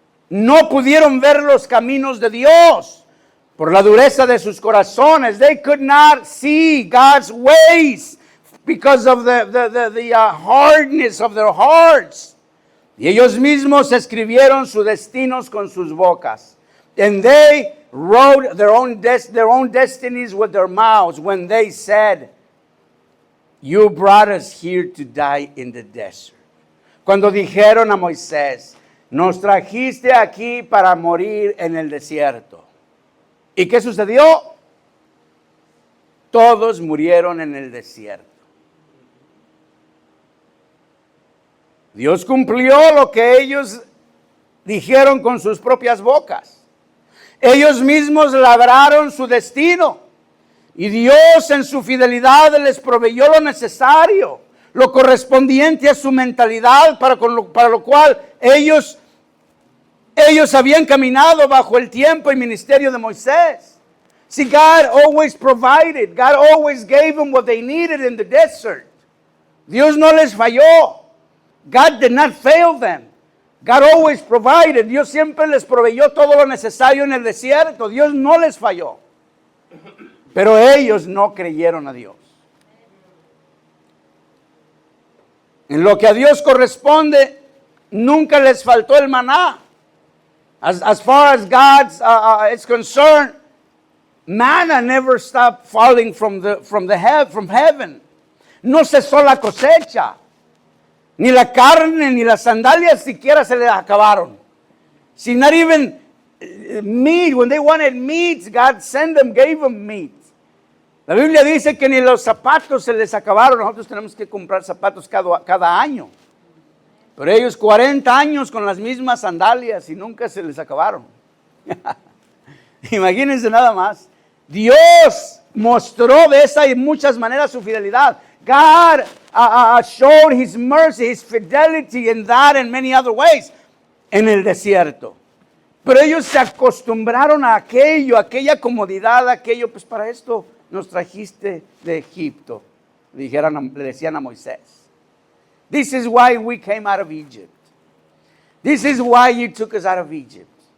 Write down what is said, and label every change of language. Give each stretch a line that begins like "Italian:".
Spanish: No pudieron ver los caminos de Dios por la dureza de sus corazones.
English: They could not see God's ways because of the hardness of their hearts.
Spanish: Y ellos mismos escribieron sus destinos con sus bocas.
English: And they wrote their own destinies with their mouths when they said, "You brought us here to die in the desert."
Spanish: Cuando dijeron a Moisés, "Nos trajiste aquí para morir en el desierto." ¿Y qué sucedió? Todos murieron en el desierto. Dios cumplió lo que ellos dijeron con sus propias bocas. Ellos mismos labraron su destino. Y Dios en su fidelidad les proveyó lo necesario, lo correspondiente a su mentalidad, para lo cual ellos habían caminado bajo el tiempo y ministerio de Moisés.
English: See, God always provided. God always gave them what they needed in the desert.
Spanish: Dios no les falló.
English: God did not fail them. God always provided.
Spanish: Dios siempre les proveyó todo lo necesario en el desierto. Dios no les falló. Pero ellos no creyeron a Dios. En lo que a Dios corresponde, nunca les faltó el maná.
English: As far as God is concerned, manna never stopped falling from heaven.
Spanish: No cesó la cosecha. Ni la carne, ni las sandalias siquiera se les acabaron.
English: See, not even meat. When they wanted meat, God gave them meat.
Spanish: La Biblia dice que ni los zapatos se les acabaron. Nosotros tenemos que comprar zapatos cada año. Pero ellos 40 años con las mismas sandalias y nunca se les acabaron. Imagínense nada más. Dios mostró de esa y muchas maneras su fidelidad.
English: God showed His mercy, His fidelity in that and many other ways
Spanish: en el desierto. Pero ellos se acostumbraron a aquella comodidad, aquello, pues para esto nos trajiste de Egipto. Le decían a Moisés.
English: This is why we came out of Egypt. This is why you took us out of Egypt.